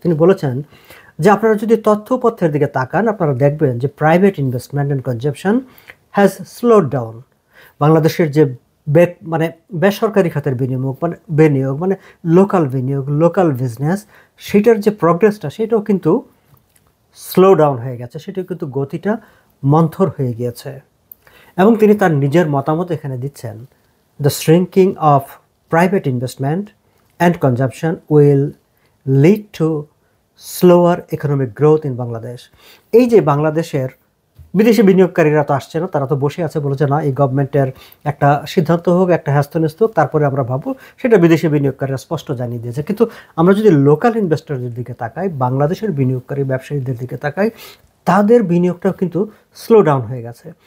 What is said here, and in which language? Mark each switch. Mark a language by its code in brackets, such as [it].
[bn] তিনি বলেছেন যে আপনারা যদি তথ্যপত্রের দিকে তাকান, আপনারা দেখবেন যে [en] Private investment and consumption has slowed down. [bn] বাংলাদেশের যে বেসরকারি খাতের বিনিয়োগ মানে লোকাল বিনিয়োগ, লোকাল বিজনেস, সেটার যে প্রগ্রেসটা সেটাও কিন্তু স্লো ডাউন হয়ে গেছে, সেটাও কিন্তু গতিটা মন্থর হয়ে গিয়েছে। এবং তিনি তার নিজের মতামত এখানে দিচ্ছেন, [en] the shrinking of private investment and consumption will lead to slower economic growth in Bangladesh. [bn] এই যে বাংলাদেশের বিদেশি বিনিয়োগকারীরা তো আসছে না, তারা তো বসে আছে, বলেছে না এই গভর্নমেন্টের একটা সিদ্ধান্ত হোক, একটা হ্যাস্তন্যস্ত হোক, তারপরে আমরা ভাববো, সেটা বিদেশি বিনিয়োগকারীরা স্পষ্ট জানিয়ে দিয়েছে। কিন্তু আমরা যদি লোকাল ইনভেস্টরদের দিকে তাকাই, বাংলাদেশের বিনিয়োগকারী ব্যবসায়ীদের দিকে তাকাই, তাদের বিনিয়োগটাও কিন্তু স্লো ডাউন হয়ে গেছে।